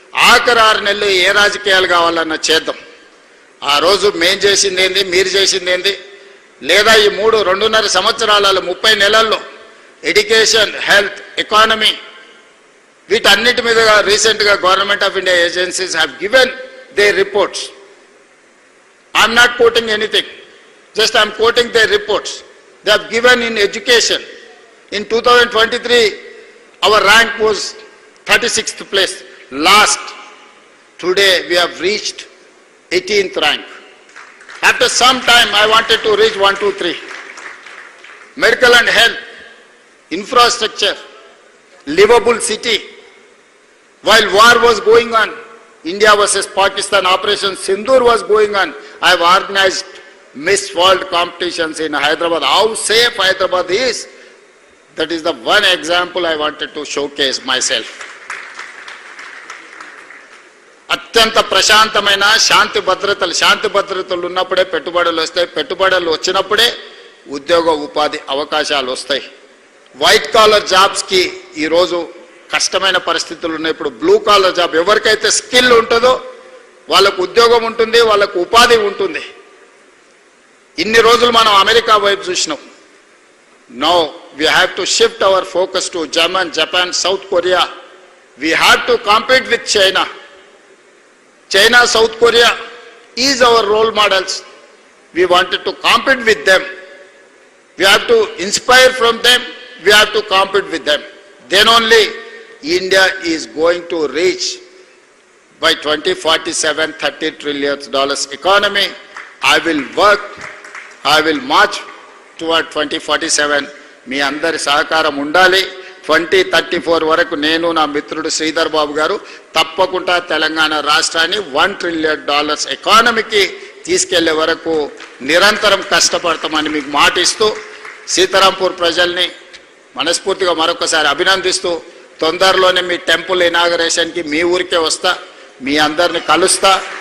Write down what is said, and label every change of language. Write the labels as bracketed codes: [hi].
[te] ఆఖరి 6 నెలలు ఏ రాజకీయాలు కావాలన్నా చేద్దాం. ఆ రోజు మేం చేసింది ఏంది, మీరు చేసింది ఏంది, లేదా ఈ 2.5 సంవత్సరాలలో 30 నెలల్లో ఎడ్యుకేషన్, హెల్త్, ఎకానమీ వీటన్నిటి మీద రీసెంట్గా [en] Government of India agencies have given their reports. I'm not quoting anything, just I'm quoting their reports. They have given in education. In 2023, our rank was 36th place. Last, today we have reached 18th rank. After some time, I wanted to reach 1, 2, 3. Medical and health, infrastructure, livable city. While war was going on, India versus Pakistan, Operation Sindoor was going on, I have organized Miss World competitions in Hyderabad. How safe Hyderabad is, that is the one example I wanted to showcase myself. [te] అత్యంత ప్రశాంతమైన శాంతి భద్రతలు ఉన్నప్పుడే పెట్టుబడులు వస్తాయి. పెట్టుబడులు వచ్చినప్పుడే ఉద్యోగ ఉపాధి అవకాశాలు వస్తాయి. వైట్ కాలర్ జాబ్స్కి ఈరోజు కష్టమైన పరిస్థితులు ఉన్నాయి. ఇప్పుడు బ్లూ కాలర్ జాబ్, ఎవరికైతే స్కిల్ ఉంటుందో వాళ్ళకు ఉద్యోగం ఉంటుంది, వాళ్ళకు ఉపాధి ఉంటుంది. ఇన్ని రోజులు మనం అమెరికా వైపు చూసినాం. [en] Now we have to shift our focus to German, Japan, South Korea. We have to compete with China. China, South Korea is our role models. We wanted to compete with them. We have to inspire from them. We have to compete with them. Then only India is going to reach by 2047 $30 trillion economy. I will work, I will march toward 2047. [te] మీ అందరి సహకారం ఉండాలి. 2034 వరకు నేను, నా మిత్రుడు శ్రీధర్ బాబు గారు తప్పకుండా తెలంగాణ రాష్ట్రాన్ని $1 trillion ఎకానమీకి తీసుకెళ్లే వరకు నిరంతరం కష్టపడతామని మీకు మాటిస్తూ, సీతారాంపూర్ ప్రజల్ని మనస్ఫూర్తిగా మరొకసారి అభినందిస్తూ, తొందరలోనే మీ టెంపుల్ ఇనాగరేషన్కి మీ ఊరికే వస్తా, మీ అందరిని కలుస్తా.